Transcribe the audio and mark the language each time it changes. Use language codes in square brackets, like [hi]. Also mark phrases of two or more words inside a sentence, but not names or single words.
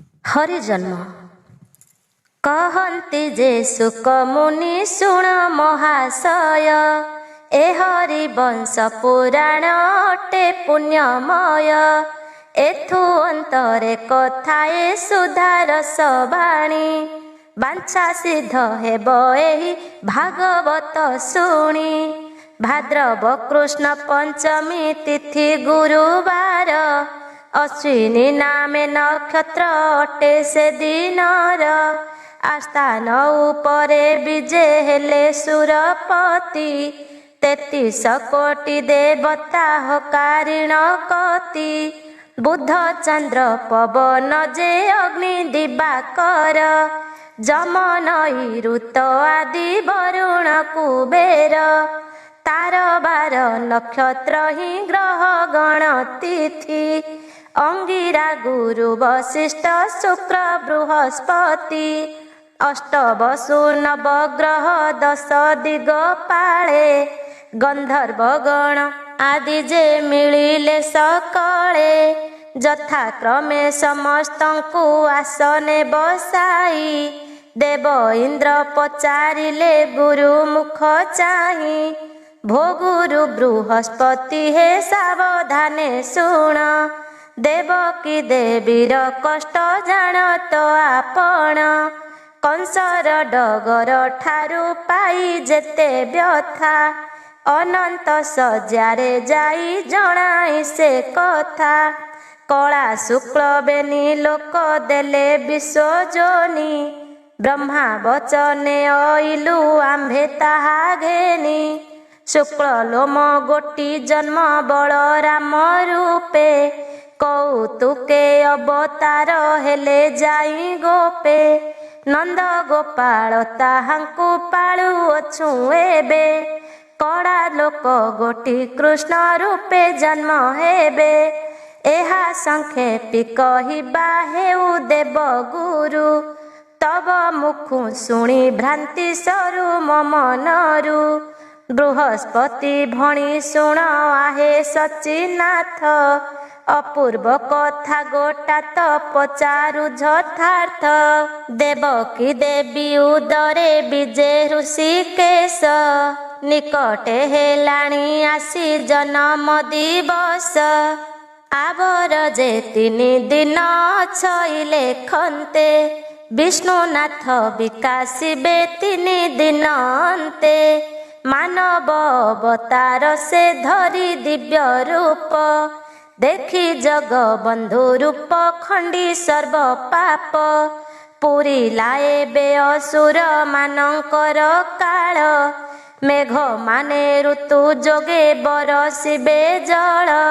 [or] ହରି ଜନ୍ମ କହନ୍ତି ଯେ ଶୁକ ମୁନି ଶୁଣ ମହାଶୟ ଏ ହରି ବଂଶ ପୁରାଣ ଅଟେ ପୁଣ୍ୟମୟ ଏଥୁ ଅନ୍ତରେ କଥାଏ ସୁଧାର ସବାଣୀ ବାଞ୍ଛା ସିଦ୍ଧ ହେବ ଏହି ଭାଗବତ ଶୁଣି ଭାଦ୍ରବ କୃଷ୍ଣ ପଞ୍ଚମୀ ତିଥି ଗୁରୁବାର ଅଶ୍ୱିନୀ ନାମେ ନକ୍ଷତ୍ର ଅଟେ ସେ ଦିନର ଆସ୍ଥାନ ଉପରେ ବିଜେ ହେଲେ ସୁରପତି 33 କୋଟି ଦେବତା ହକାରିଣ କତି ବୁଧ ଚନ୍ଦ୍ର ପବନ ଯେ ଅଗ୍ନି ଦିବାକର ଯମ ନ ଋତ ଆଦି ବରୁଣ କୁବେର ତାର ବାର ନକ୍ଷତ୍ର ହି ଗ୍ରହ ଗଣ ତିଥି ଅଙ୍ଗିରା ଗୁରୁ ବଶିଷ୍ଠ ଶୁକ୍ର ବୃହସ୍ପତି ଅଷ୍ଟ ବସୁ ନବଗ୍ରହ 10 ଦିଗପାଳେ ଗନ୍ଧର୍ବ ଗଣ ଆଦି ଯେ ମିଳିଲେ ସକଳେ ଯଥାକ୍ରମେ ସମସ୍ତଙ୍କୁ ଆସନେ ବସାଇ ଦେବ ଇନ୍ଦ୍ର ପଚାରିଲେ ଗୁରୁ ମୁଖ ଚାହିଁ ଭୋ ଗୁରୁ ବୃହସ୍ପତି ହେ ସାବଧାନେ ଶୁଣ ଦେବକୀ ଦେବୀର କଷ୍ଟ ଜାଣତ ଆପଣ କଂସର ଡଗର ଠାରୁ ପାଇ ଯେତେ ବ୍ୟଥା ଅନନ୍ତ ସଜ୍ଜାରେ ଯାଇ ଜଣାଇ ସେ କଥା କଲା ଶୁକ୍ଳ ବେନି ଲୋମ ଦେଲେ ବିଶ୍ୱଯୋନି ବ୍ରହ୍ମା ବଚନେ ଅଇଲୁ ଆମ୍ଭେ ତାହା ଘେନି ଶୁକ୍ଳ ଲୋମ ଗୋଟି ଜନ୍ମ ବଳରାମ ରୂପେ କୌତୁକେ ଅବତାର ହେଲେ ଯାଇ ଗୋପେ ନନ୍ଦ ଗୋପାଳ ତାହାଙ୍କୁ ପାଳୁ ଅଛୁ ଏବେ କଳା ଲୋମ ଗୋଟି କୃଷ୍ଣ ରୂପେ ଜନ୍ମ ହେବେ ଏହା ସଂକ୍ଷେପି କହିବା ହେଉ ଦେବ ଗୁରୁ ତବ ମୁଖୁ ଶୁଣି ଭ୍ରାନ୍ତି ସରୁ ମମ ନରୁ ବୃହସ୍ପତି ଭଣି ଶୁଣ ଆହେ ଶଚୀନାଥ ଅପୂର୍ବ କଥା ଗୋଟା ତୋ ପଚାରୁ ଯଥାର୍ଥ ଦେବକୀ ଦେବୀ ଉଦରେ ବିଜେ ହୃଷୀକେଶ ନିକଟେ ହେଲାଣି ଆସି ଜନ୍ମ ଦିବସ ଆଉର ଯେ 3 ଦିନ ଛଇଲେ ଖନ୍ତେ ବିଷ୍ଣୁନାଥ ବିକାଶିବେ 3 ଦିନ ଅନ୍ତେ ମାନବ ଅବତାର ସେ ଧରି ଦିବ୍ୟ ରୂପ ଦେଖି ଜଗ ବନ୍ଧୁ ରୂପ ଖଣ୍ଡି ସର୍ବ ପାପ ପୁରି ଲାଏ ବେ ଅସୁର ମାନଙ୍କର କାଳ ମେଘ ମାନେ ଋତୁ ଯୋଗେ ବରଷିବେ ଜଳ